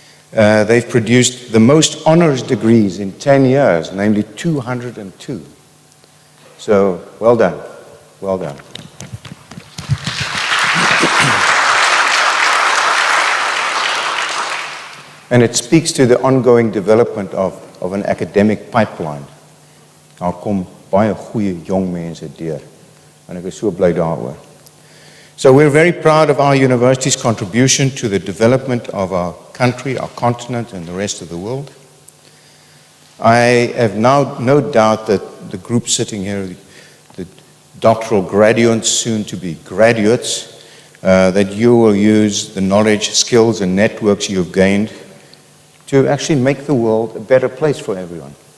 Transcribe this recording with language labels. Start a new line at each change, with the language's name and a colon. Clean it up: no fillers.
English: They've produced the most honors degrees in 10 years, namely 202. So, well done, well done. And it speaks to the ongoing development of an academic pipeline.
Afrikaans: Daar kom baie goeie jong mense deur, en ek is so bly daaroor.
English: So we're very proud of our university's contribution to the development of our country, our continent, and the rest of the world. I have now no doubt that the group sitting here, the doctoral graduates, soon to be graduates, that you will use the knowledge, skills, and networks you've gained to actually make the world a better place for everyone.